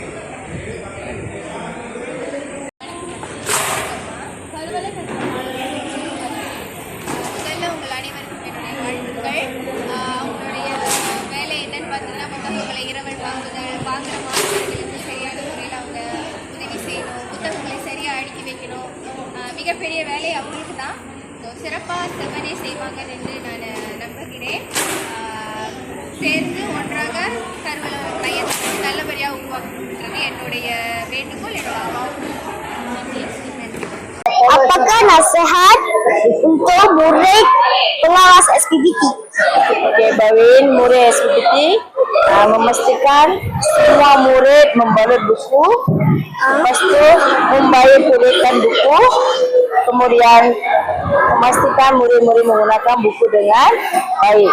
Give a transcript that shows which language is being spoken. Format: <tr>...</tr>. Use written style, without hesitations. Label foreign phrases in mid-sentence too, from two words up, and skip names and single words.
<ta>வாங்குற மாணவர்களுக்கு சரியான முறையில் அவங்க உதவி செய்யணும், புத்தகங்களை சரியாக அடுக்கி வைக்கணும். மிகப்பெரிய வேலை அவங்களுக்கு தான். சிறப்பாக செவ்வனே செய்வாங்கன்னு நான் நம்புகிறேன். சேர்ந்து ஒன்றாக மையத்தை நல்லபடியாக உருவாக்கணுன்றது என்னுடைய வேண்டுகோள், என்னோட ஆர்வம்.</ta> <ms>Apakah nasihat untuk murid pengawas SPDT? Okey, Bawin, murid SPDT memastikan semua murid membalut buku, lepas tu membayar pulihkan buku, kemudian memastikan murid-murid menggunakan buku dengan baik.</ms>